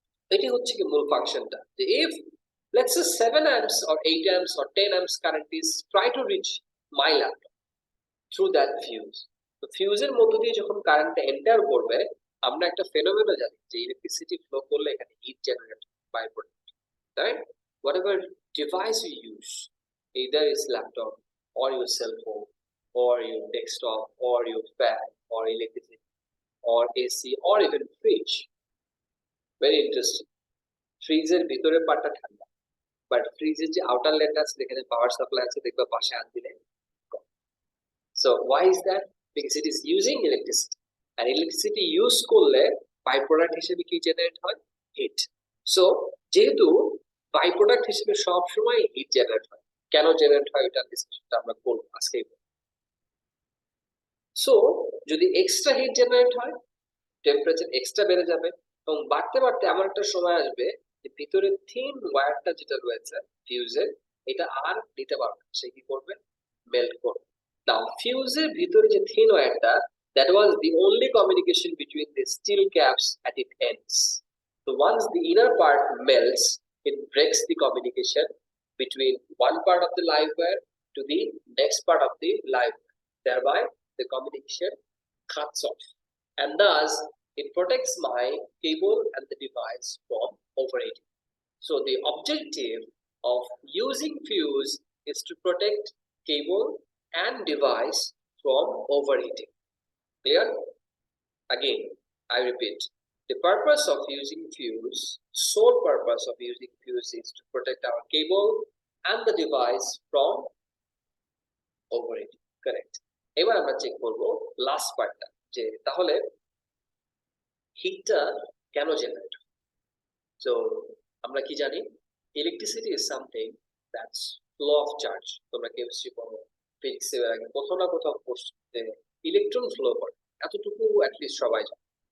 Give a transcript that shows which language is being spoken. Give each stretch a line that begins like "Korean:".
Bangla: এটি হচ্ছে কি মূল ফাংশনটা, যে if
English: let's say 7 amps or 8 amps or 10 amps current is try to reach my laptop through that fuse,
Bangla: তো ফিউজের মধ্য দিয়ে যখন কারেন্টটা এন্টার করবে, আমরা একটা ফেনোমেনন জানি যে ইলেকট্রিসিটি ফ্লো করলে এখানে hit generate by product, right?
English: Whatever device you use, either is laptop or your cell phone or your desktop or your fan or electricity or AC or even fridge, very interesting,
Bangla: ফ্রিজের ভিতরের পার্টটা ঠান্ডা, but ফ্রিজের যে outer লেয়ারটা আছে, যেখানে power supply আছে, দেখবা পাশে হাত দিলে গরম।
English: So why is that? Because it is using electricity,
Bangla: আর electricity use করলে বাই প্রোডাক্ট হিসেবে কি জেনারেট হয়? হিট। সো যেহেতু বাই প্রোডাক্ট হিসেবে সব সময় হিট জেনারেট হয়, কেন জেনারেট হয় এটার ডিসকাশনটা আমরা করব আজকেই। সো যদি এক্সট্রা হিট জেনারেট হয়, টেম্পারেচার এক্সট্রা বেড়ে যাবে, এবং বাড়তে বাড়তে এমন একটা সময় আসবে যে ভিতরে থিন ওয়্যারটা যেটা রয়েছে ফিউজের, এটা আর নিতে পারবে না, সে কি করবে? মেল্ট করবে।
English: Now fuse
Bangla: এর ভিতরে যে
English: thin wire that was the only communication between the steel caps at its ends. So once the inner part melts, it breaks the communication between one part of the live wire to the next part of the live wire. Thereby, the communication cuts off, and thus it protects my cable and the device from overheating. So the objective of using fuse is to protect cable and device from overheating. Clear? Again, I repeat, the purpose of using fuse, sole purpose of using fuse is to protect our cable and the device from overheating. Correct.
Bangla: এবার আমরা check করব last পার্টটা, যে তাহলে হিটটা কেন generate হয়।
English: so
Bangla: আমরা কি জানি,
English: Electricity is something that's flow of charge.
Bangla: তোমরা কেমিস্ট্রি পড়ো, ফিজিক্সের আগে কোথাও না কোথাও পড়তে ইলেকট্রন ফ্লো করে, এতটুকু অ্যাটলিস্ট সবাই জানে।